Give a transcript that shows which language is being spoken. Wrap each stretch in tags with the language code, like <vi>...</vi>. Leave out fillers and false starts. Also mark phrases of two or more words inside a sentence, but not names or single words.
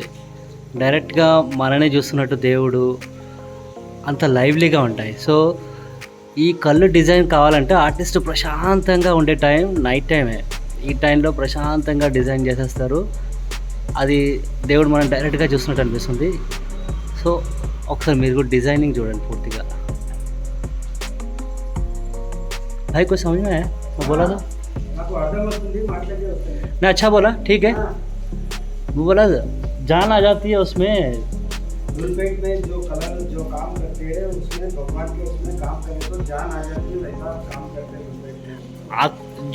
<te>డైరెక్ట్గా మననే చూస్తున్నట్టు దేవుడు అంత లైవ్లీగా ఉంటాయి. సో ఈ కళ్ళు డిజైన్ కావాలంటే ఆర్టిస్ట్ ప్రశాంతంగా ఉండే టైం</te> <en>night time.</en> <te>ఈ టైంలో ప్రశాంతంగా డిజైన్ చేసేస్తారు, అది దేవుడు మనం డైరెక్ట్గా చూస్తున్నట్టు అనిపిస్తుంది. సో ఒకసారి మీరు కూడా డిజైనింగ్ చూడండి పూర్తిగా.</te> <hi>भाई कुछ समझ में आया? वो बोला था नहीं, अच्छा बोला, ठीक है। वो बोला जान आ जाती है उसमें, धूलपेट में जो कलर जो काम करते हैं उसमें भगवान के उसमें काम करें तो जान आ जाती है, वैसा काम करते हैं धूलपेट में।</hi>